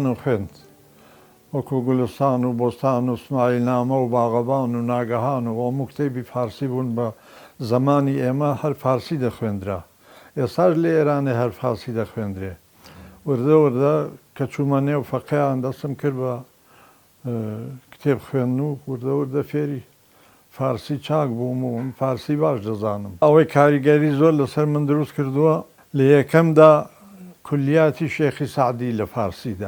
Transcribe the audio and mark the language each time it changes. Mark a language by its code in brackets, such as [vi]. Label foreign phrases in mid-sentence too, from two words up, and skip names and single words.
[ckb] وخنت وكو گلستان و بستان و اسماعیل نامه و باغبان و ناگهان و مکتبی فارسی بون با زمانی ئێمە هەر فارسی دەخوێندرا. ئێستاش لە ئێرانێ هەر فارسی دەخوێندرێ. وردە وردە کە چوومە نێو فەقێیان دەستم کرد بە کتێب خوێندن و وردە وردە فێری فارسی چاک بووم و فارسی باش دەزانم. ئەوەی کاریگەری زۆر لەسەر من دروست کردووە لە یەکەمدا کولیاتی شێخی سعدی لە فارسیدا.